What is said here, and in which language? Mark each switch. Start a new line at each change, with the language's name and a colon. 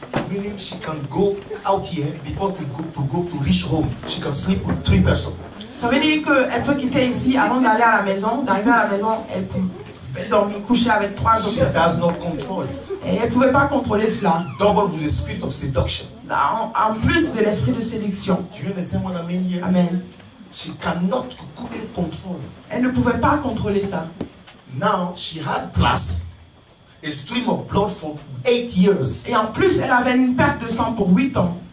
English: Meaning she can go out here before to go to reach home. She can sleep with 3 persons.
French: Ça veut dire qu'elle peut quitter ici avant d'aller à la maison. D'arriver à la maison, elle peut dormir, coucher avec 3
English: She
French: autres personnes.
English: does not control it.
French: Et elle ne pouvait pas contrôler cela.
English: Double with the spirit of seduction.
French: En plus de l'esprit de séduction.
English: Do you understand what I mean here? Amen. She couldn't control it.
French: Elle ne pouvait pas contrôler ça.
English: Now she had plus a stream of blood for 8 years.
French: Et en plus, elle avait une perte de sang pour 8 ans.